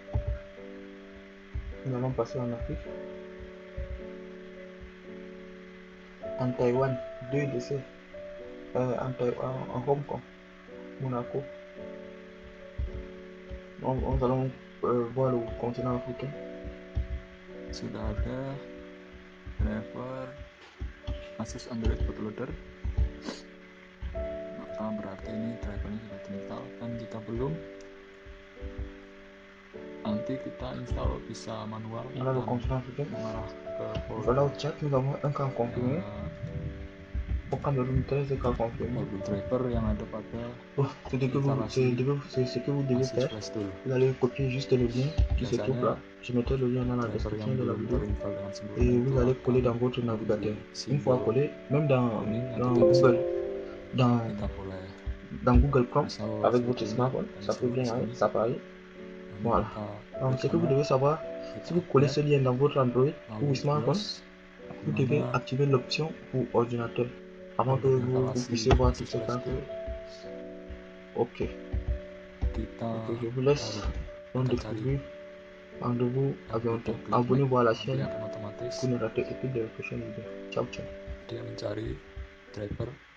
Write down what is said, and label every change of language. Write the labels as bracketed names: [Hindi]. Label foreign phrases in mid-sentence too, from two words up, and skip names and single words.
[French] Nous allons passer en Afrique. En Taïwan, 2 décès. En Hong Kong, Monaco. Nous allons voir le continent africain. [Indonesian] Sudah ada driver Asus Android bootloader, maka berarti ini drivernya sudah terinstall. Dan jika belum, nanti kita install bisa manual [French] Voilà le continent africain. [Indonesian] mengarah ke [French] Voilà au Tchad, nous avons un cas confirmé. Au Cameroun, 13 cas confirmés. [Indonesian] folder driver yang ada pada [French] C'est ce que vous devez faire. Vous allez copier juste le lien qui se trouve là. Je mettrai le lien dans la description de la vidéo. Et vous allez coller dans votre navigateur. Une fois collé, même dans Google, dans Google Chrome [Indonesian] Misal [French] avec votre [Indonesian] seperti ini, [French] smartphone, [Indonesian] dan [French] ça peut bien [Indonesian] sini, [French] ça peut aller. [Indonesian] ini [French] Voilà. [Indonesian] kita [French] Donc, ce que vous [Indonesian] bersama [French] devez savoir, [Indonesian] kita [French] si vous collez [Indonesian] update [French] ce lien dans votre Android ou [Indonesian] lalu [French] smartphone, [Indonesian] BIOS [French] vous [Indonesian] di [French] devez [Indonesian] mana [French] activer l'option pour ordinateur avant que [Indonesian] foldernya [French] vous Falasi puissiez voir tout [Indonesian] masih [French] ce [Indonesian] flash [French] cas. [Indonesian] disk. [French] Ok, [Indonesian] Kita [French] je vous laisse [Indonesian] taruh, [French] donc [Indonesian] kita cari [French] découvrir. Rendez-vous à [Indonesian] dan [French] bientôt. [Indonesian] kita klik [French] Abonnez-vous à la [Indonesian] nanti [French] chaîne [Indonesian] akan otomatis [French] pour ne rater aucune de les prochaines vidéos. [Italian] Ciao, ciao. [Indonesian] dia mencari driver